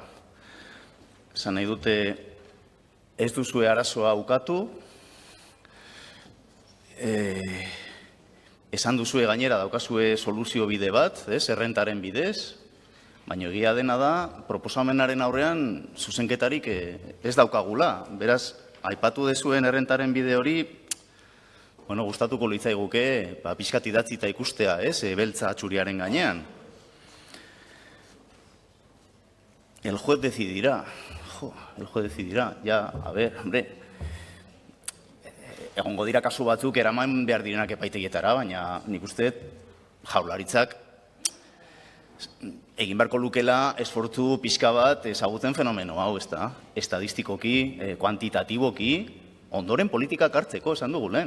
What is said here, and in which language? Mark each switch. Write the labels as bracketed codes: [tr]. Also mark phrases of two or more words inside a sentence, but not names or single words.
[eu] Esan nahi dute ez duzue arazoa ukatu, esan duzue gainera daukazue soluzio bide bat, errentaren bidez, baina egia dena da, proposamenaren aurrean zuzenketarik ez daukagula. Beraz, aipatu dezuen errentaren bide hori, gustatuko litzaiguke, pixkat idatzita ikustea, beltza txuriaren gainean. [es] El juez decidirá. El juez decidirá. Ya, a ver, hombre, [eu] egongo dira kasu batzuk eraman behar direnak epaitegietara, baina nik uste Jaurlaritzak egin beharko lukela esfortzu pixka bat ezagutzen fenomeno hau, ezta? Estadistikoki, kuantitatiboki, ondoren politikak hartzeko, esan dugu lehen.